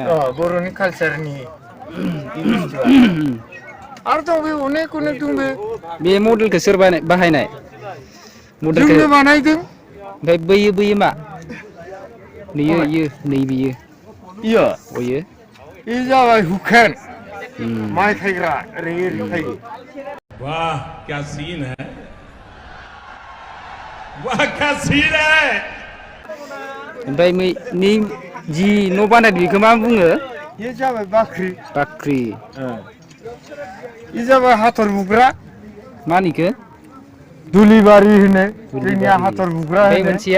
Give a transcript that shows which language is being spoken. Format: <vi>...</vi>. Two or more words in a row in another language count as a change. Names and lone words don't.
<brx>बर'नि कालसारनि आरो दं बे अनेक दं बे मडेलखौ सोर बाहायनाय मडेलखौ जोंनो बानायदों ओमफ्राय बैयो मा इयो नै बियो इयो अयो बे जाबाय हुकेन माइ खायग्रा ओरै खायो</brx> <hi>वाह क्या सीन है वाह क्या सीन है</hi> <brx>ओमफ्राय नै जि न' बानायदों बेखौ मा बुङो बे जाबाय बाख्रि बाख्रि बे जाबाय हाथर बुग्रा मा होनो दुलिबारि होनो जोंनिया हाथर बुग्रा बे होनो मोनसेया</brx>